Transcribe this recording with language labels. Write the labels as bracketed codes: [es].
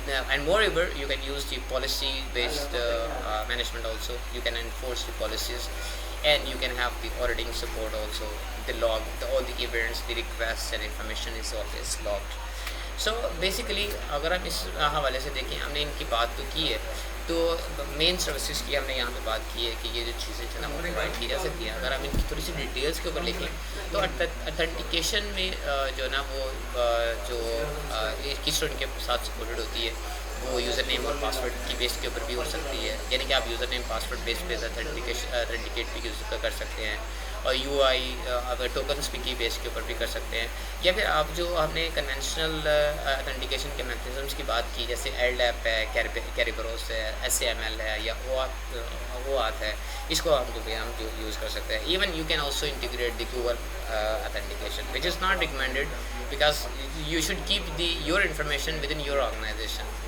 [en] And moreover, you can use the policy based management also. You can enforce the policies, and you can have the auditing support also. The log, all the events, the requests and information is always logged. So basically [ur] اگر ہم اس حوالے سے دیکھیں, ہم نے ان کی بات تو کی ہے, تو مین سروسز کی ہم نے یہاں پہ بات کی ہے کہ یہ جو چیزیں جو نا وہ پرووائڈ کی جا سکتی ہیں. اگر ہم ان کی تھوڑی سی ڈیٹیلس کے اوپر لکھیں تو اتھینٹیکیشن میں جو نا وہ جو کی اسٹون کے ساتھ سپورٹڈ ہوتی ہے, وہ یوزر نیم اور پاسورڈ کی بیس کے اوپر بھی ہو سکتی ہے. یعنی کہ آپ یوزر نیم پاسورڈ بیس پہ اتھینٹیکیٹ بھی یوز کر سکتے ہیں, اور اگر ٹوکنس بھی کی بیس کے اوپر بھی کر سکتے ہیں. یا پھر آپ جو ہم نے کنونشنل اتھینٹیکیشن کے میکنزمس کی بات کی, جیسے LDAP ہے, کیریبروس ہے, SAML ہے, یا OAuth ہے, اس کو ہم جو یوز کر سکتے ہیں. [en] Even you can also integrate the Google authentication, which is not recommended because you should keep your information within your organization.